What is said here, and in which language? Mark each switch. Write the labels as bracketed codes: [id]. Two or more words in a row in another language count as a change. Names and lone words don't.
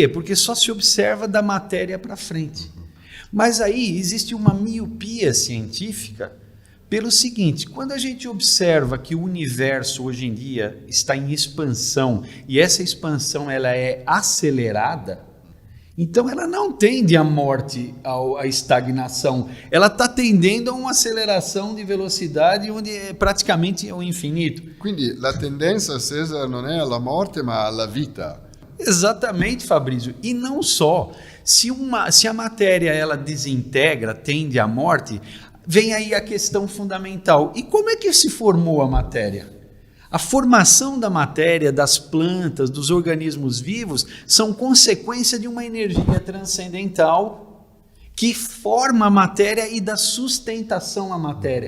[pt] Porque só se observa da matéria para frente. Mas aí existe uma miopia científica pelo seguinte: quando a gente observa que o universo hoje em dia está em expansão e essa expansão ela é acelerada, então ela não tende à morte, à estagnação, ela está tendendo a uma aceleração de velocidade onde praticamente é o infinito. [it] Quindi la tendenza, César, non è alla morte ma alla vita. [pt] Exatamente, Fabrício. E não só. Se a matéria ela desintegra, tende à morte, vem aí a questão fundamental. E como é que se formou a matéria? A formação da matéria, das plantas, dos organismos vivos, são consequência de uma energia transcendental que forma a matéria e dá sustentação à matéria.